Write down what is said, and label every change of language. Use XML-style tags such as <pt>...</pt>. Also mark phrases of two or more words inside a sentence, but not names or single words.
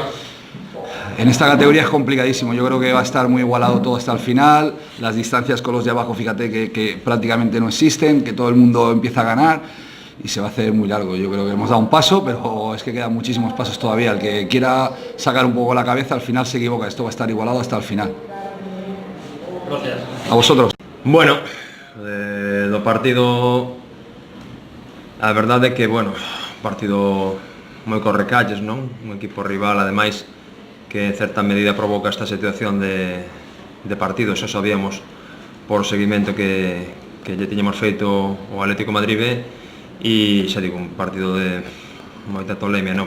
<es>En esta categoría es complicadísimo, yo creo que va a estar muy igualado todo hasta el final, las distancias con los de abajo, fíjate que prácticamente no existen, que todo el mundo empieza a ganar y se va a hacer muy largo. Yo creo que hemos dado un paso, pero es que quedan muchísimos pasos todavía. El que quiera sacar un poco la cabeza al final se equivoca, esto va a estar igualado hasta el final. Gracias. A vosotros.</es> <gl>Bueno, do partido, a verdade é que, bueno, partido moi correcalles, non? Un equipo rival, ademais, que en certa medida provoca esta situación de partido, xa sabíamos por seguimento que lle tiñamos feito o Atlético Madrid B, e xa digo, un partido de moita tolemia, non?</gl>